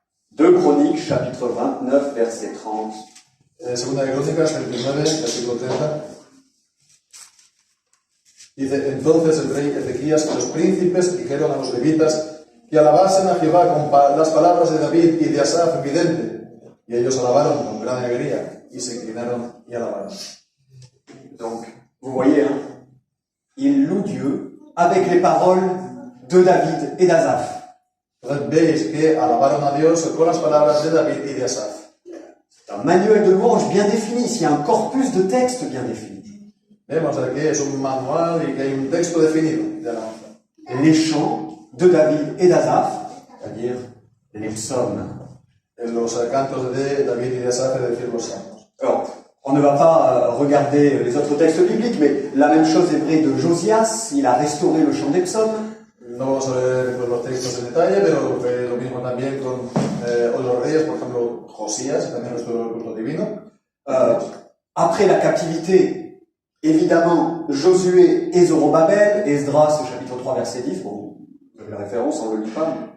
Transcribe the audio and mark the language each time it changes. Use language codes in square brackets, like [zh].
[fr] 2 Chroniques, chapitre 29, verset 30. [es] Segunda de Crónicas, 29, versículo 30. Dice, entonces el rey Ezequías y los príncipes dijeron a los levitas que alabasen a Jehová con las palabras de David y de Asaf, vidente. Y ellos alabaron con gran alegría y se inclinaron y alabaron. [fr] Donc, vous voyez, hein, il loue Dieu avec les paroles de David et d'Asaph. [es] Entonces veis que alabaron a Dios con las palabras de David y de Asaf. [fr] C'est un manuel de louange bien défini, il y a un corpus de textes bien défini. [es] Vemos que es un manual y que hay un texto definido de alabanza. [fr] Les chants de David et d'Asaph, c'est-à-dire les psaumes. [es] Los cantos de David y de Asaf, es decir, los salmos. [fr] Alors, on ne va pas regarder les autres textes bibliques, mais la même chose est vraie de Josias, il a restauré le chant des psaumes. [es] No vamos a ver pues, los textos en detalle, pero lo mismo también con otros reyes, por ejemplo, Josías, también restauró el culto divino. [fr] Après la captivité, évidemment, Josué et Zorobabel, Esdras, chapitre 3, verset 10, bon, vous avez la référence, on ne le lit pas.